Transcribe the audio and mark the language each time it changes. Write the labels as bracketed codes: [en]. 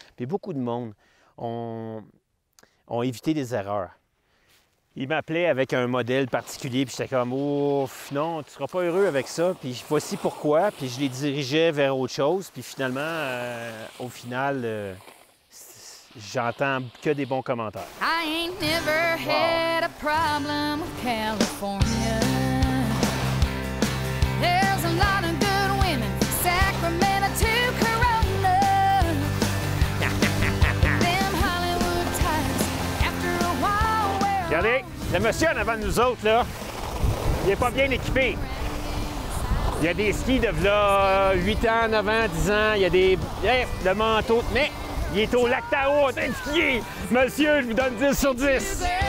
[fr] Puis beaucoup de monde ont évité des erreurs. Ils m'appelaient avec un modèle particulier, puis j'étais comme « Ouf, non, tu ne seras pas heureux avec ça. » Puis voici pourquoi, puis je les dirigeais vers autre chose. Puis finalement, au final, j'entends que des bons commentaires. [en] I ain't never had a problem with California. There's a lot of good women from Sacramento to Corona. Them Hollywood types after a while. [fr] Regardez, le monsieur en avant de nous autres, là, il n'est pas bien équipé. Il y a des skis de là, 8 ans, 9 ans, 10 ans, il y a des... le manteau, mais... Il est au lac Tahoe en train de skier. Monsieur, je vous donne 10 sur 10.